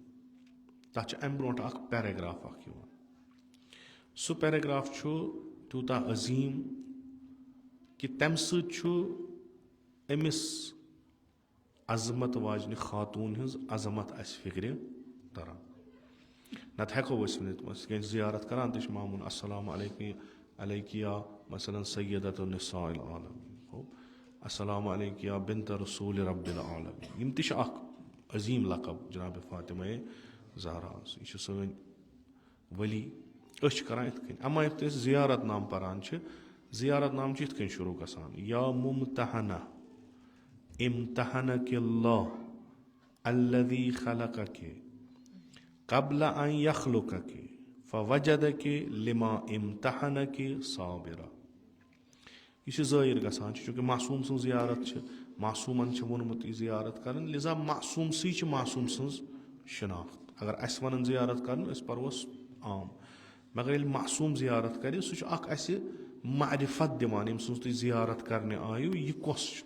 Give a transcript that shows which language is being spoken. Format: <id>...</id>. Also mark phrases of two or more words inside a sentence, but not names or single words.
<ks>تَتھ چھُ اَمہِ برونٛٹھ اکھ پیراگراف اکھ یِوان. سُہ پیراگراف چھُ تیوٗتاہ عظیٖم کہِ تَمہِ سۭتۍ چھُ أمِس عظمت واجنہِ خاتوٗن ہٕنٛز عظمت اَسہِ فِکرِ تران. نتہٕ ہٮ۪کو أسۍ ؤنِتھ کٲنٛسہِ زِیارت کران تہِ چھِ معموٗل</ks> <ar>السلام علیکہ یا</ar> <ks>مثلاً</ks> <ar>سیدۃ النساء العالمین، السلام علیکہ یا بنت رسول رب العالمین.</ar> <ks>یِم تہِ چھِ اکھ عظیٖم لقب جناب فاطمہ زہرا. یہِ چھِ سٲنۍ ؤلی. أسۍ چھِ کران یِتھ کٔنۍ. اما یُتھُے أسۍ زِیارت نام پران چھِ، زِیارت نام چھُ یِتھ کٔنۍ شروٗع گژھان:</ks> <ar>یا ممتحنہ امتحنک اللہ الذی خلقک قبل ان یخلقک فوجدک لما امتحنک صابرا.</ar> <ks>یہِ چھُ ظٲہِر گژھان چوٗنٛکہِ معصوٗم سٕنٛز زِیارت چھِ، معصوٗمن چھِ ووٚنمُت یہِ زِیارت کرٕنۍ، لِذا معصوٗمسٕے چھِ معصوٗم سٕنٛز شناخت. اگر اَسہِ وَنان زِیارت کرُن أسۍ پرہوس عام، مگر ییٚلہِ معصوٗم زِیارت کرِ سُہ چھُ اکھ اَسہِ معرفت دِوان ییٚمہِ سٕنٛز تُہۍ زِیارت کرنہِ آیِو یہِ کۄس چھُ.</ks>